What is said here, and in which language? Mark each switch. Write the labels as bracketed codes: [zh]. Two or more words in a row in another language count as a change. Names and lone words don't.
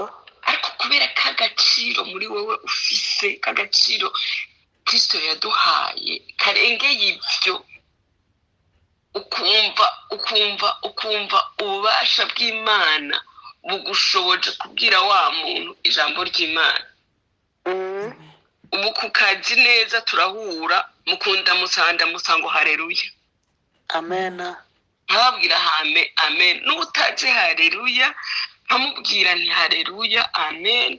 [rn] ariko kubera k'agaciro muri wowe ufise, k'agaciro Kristo yaduhaye karengeye ivyo, ukumva ububasha bw'Imana bugushoboje kubwira wa muntu ijambo ry'Imana. Ubu kukazi neza turahura, mukunda musango haleluya. Amena. Nkababwira amen, n'utaje haleluya nkamubwira nti haleluya amen.